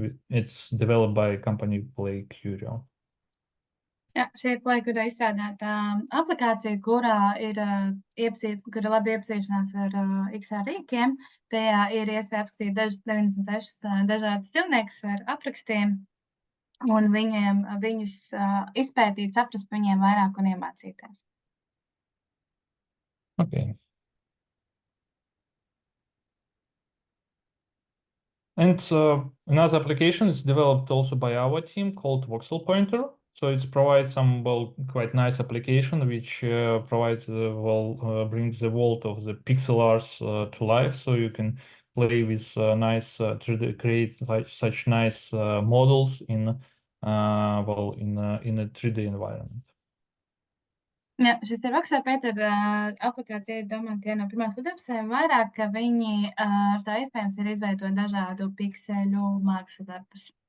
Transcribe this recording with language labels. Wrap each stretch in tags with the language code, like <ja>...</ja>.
<en>It's developed by a company Play Curio.</en> <lv>Jā, šī ir Play Curio izstrādāta aplikācija, kurā ir labi iepazīšanās ar XR rīkiem. Tajā ir iespēja apskatīt 96 dažādus dzīvniekus ar aprakstiem, un viņus izpētīt, saprast viņiem vairāk un iemācīties.</lv> <en>Okay. And another application is developed also by our team called Voxel Pointer. So it provides some quite nice application which provides brings the world of the pixel arts to life. So you can play with nice 3D, create such nice models in a 3D environment.</en> <lv>Jā, šis ir Voxel Pointer aplikācija, domāta no 1. līdz 12. vairāk, ka viņi ar tā iespējams ir izveidot dažādu pikseļu mākslas darbus.</lv>